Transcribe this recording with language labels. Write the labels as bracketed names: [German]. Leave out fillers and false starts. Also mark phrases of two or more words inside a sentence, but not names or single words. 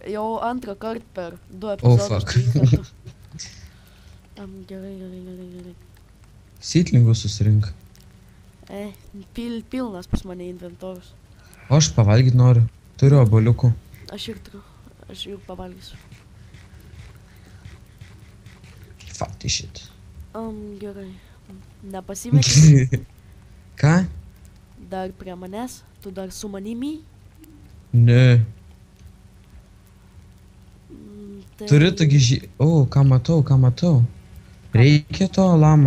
[Lithuanian] Jau antrą kartą per 2 epizodus. fuck. Gerai. Sytlingų susirink. Pilnas pas mane inventorius. O aš pavalgyt noriu. Turiu obuoliukų. Aš ir turiu. Aš jau pavalgysiu. [English] Fuck this shit. [Lithuanian] Gerai. Nepasimeti Ką? dar prie manęs? Tu dar su manimi? Ne. Tai... Turiu tokį O, ką matau. Reikia to lamo.